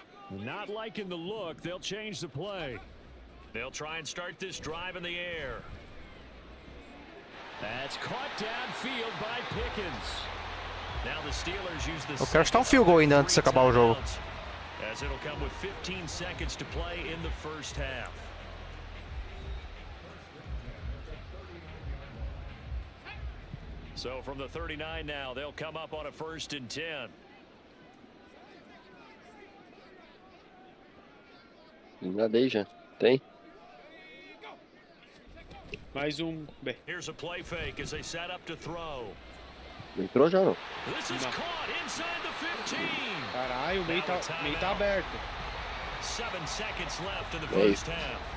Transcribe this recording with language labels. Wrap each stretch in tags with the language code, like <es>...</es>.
<en>Not liking the look, they'll change the play. They'll try and start this drive in the air. That's caught downfield by Pickens. Now the Steelers use the</en> <pt>Eu quero chutar um field goal ainda antes de acabar o jogo.</pt> <en>as it'll come with 15 seconds to play in the first half. So from the 39 now, they'll come up on a 1st and 10.</en> <pt>Na Deja, tem? Mais B.</pt> <en>Here's a play fake as they set up to throw.</en> <pt>Entrou já não?</pt> <en>This is caught inside the 15.</en> <pt>Caralho, o meio tá aberto.</pt> <en>7 seconds left in the first half.</en>